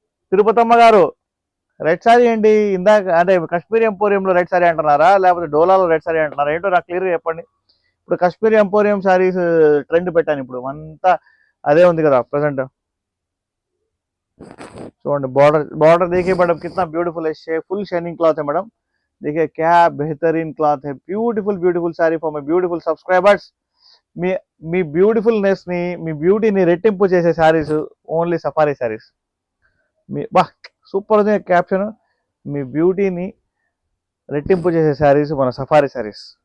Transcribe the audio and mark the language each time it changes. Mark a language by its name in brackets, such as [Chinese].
[Telugu] తిరుపతమ్మ గారు, రెడ్ శారీ ఏంటి? ఇందాక అంటే కాశ్మీరీ ఎంపోరియంలో రెడ్ శారీ అంటున్నారా, లేకపోతే డోలాలో రెడ్ శారీ అంటున్నారా? ఏంటో నాకు క్లియర్గా చెప్పండి. ఇప్పుడు కాశ్మీరీ ఎంపోరియం శారీస్ ట్రెండ్ పెట్టాను, ఇప్పుడు అంతా అదే ఉంది కదా ప్రెసెంట్. [Hindi] చూడండి बॉर्डर देखिए मैडम, कितना ब्यूटीफुल है, फुल शाइनिंग क्लॉथ है मैडम. देखिए क्या बेहतरीन क्लॉथ है. [English] Beautiful sari for my beautiful subscribers. [Telugu] మీ beautifulness ని, మీ బ్యూటీని రెట్టింపు చేసే శారీస్ ఓన్లీ సఫారీ శారీస్. బా సూపర్ ఉంది క్యాప్షన్. మీ బ్యూటీని రెట్టింపు చేసే శారీస్ మన సఫారీ శారీస్.